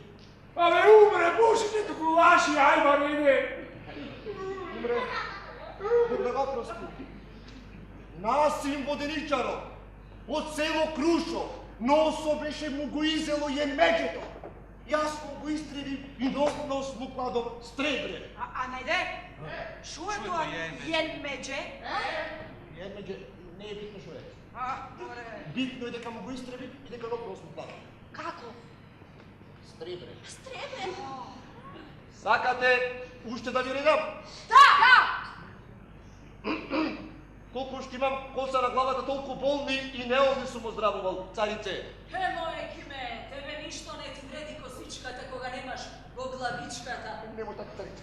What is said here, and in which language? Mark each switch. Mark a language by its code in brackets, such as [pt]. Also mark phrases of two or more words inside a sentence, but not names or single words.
[mk] Абе, умре, Божите туку лаши, ај, Марине. Умре. Добре го прости. Насим воденичаро, од село Крушо, носо беше му го изело јен меѓето. Јас му го истреби и нос му кладов стребре. А најде, што је то јен меѓе? Јен меѓе, не е битно што е. А, добре. Битно е дека му го истреби и дека нос му кладов. Kako? Стребре. Strebe? Сакате уште да ви редам? Da! Колку што имам коса на главата, толку болни и неолни сум оздравувал, царице. Моје киме, тебе ништо не ти вреди косичката кога немаш го главичката. Немој така, царице.